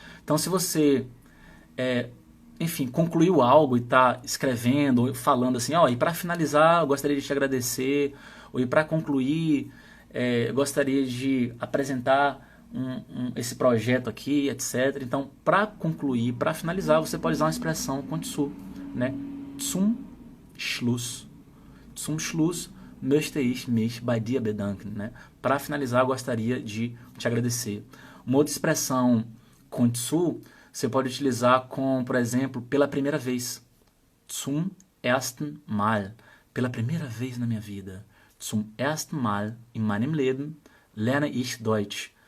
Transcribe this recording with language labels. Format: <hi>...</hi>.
<pt>Então, se você, enfim, concluiu algo e está escrevendo ou falando assim, e para finalizar, eu gostaria de te agradecer, ou e para concluir, eu gostaria de apresentar esse projeto aqui, etc. Então, para concluir, para finalizar, você pode usar uma expressão com zu, né?</pt> <de>Zum Schluss. Zum Schluss möchte ich mich bei dir bedanken.</de> <pt>Né? Para finalizar, eu gostaria de te agradecer. Uma outra expressão com zu, você pode utilizar com, por exemplo, pela primeira vez.</pt> <de>Zum ersten Mal.</de> <pt>Pela primeira vez na minha vida.</pt> <de>Zum ersten Mal in meinem Leben lerne ich Deutsch.</de>